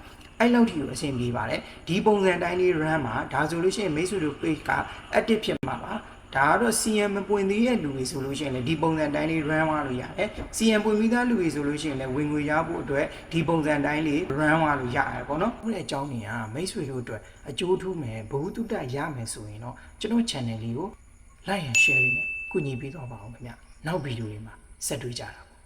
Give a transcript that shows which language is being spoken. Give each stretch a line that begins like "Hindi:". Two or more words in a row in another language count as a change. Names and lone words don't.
Burmese: အဲ့လောက်ထိကိုအဆင်ပြေပါတယ်ဒီပုံစံတိုင်းလေး run မှာဒါဆိုလို့ရှိရင်မိတ်ဆွေတို့ page က active ဖြစ်မှာပါဒါကတော့ CM မပွင့်သေးတဲ့လူတွေဆိုလို့ရှိရင်လည်းဒီပုံစံတိုင်းလေး run သွားလို့ရတယ် CM ပွင့်ပြီးသားလူတွေဆိုလို့ရှိရင်လည်းဝင်ငွေရဖို့အတွက်ဒီပုံစံတိုင်းလေး run သွားလို့ရတယ်ပေါ့နော်ခုတဲ့အကြောင်းတွေကမိတ်ဆွေတို့အတွက်အကျိုးထူးမယ်ဘ ഹു တုတရမယ်ဆိုရင်တော့ကျွန်တော် channel လေးကို
English: like and share
Burmese: လေးနဲ့ကူညီပေးတော့ပါအောင်ခင်ဗျနောက်ဗီဒီယိုလေးမှာဆက်တွေ့ကြတာ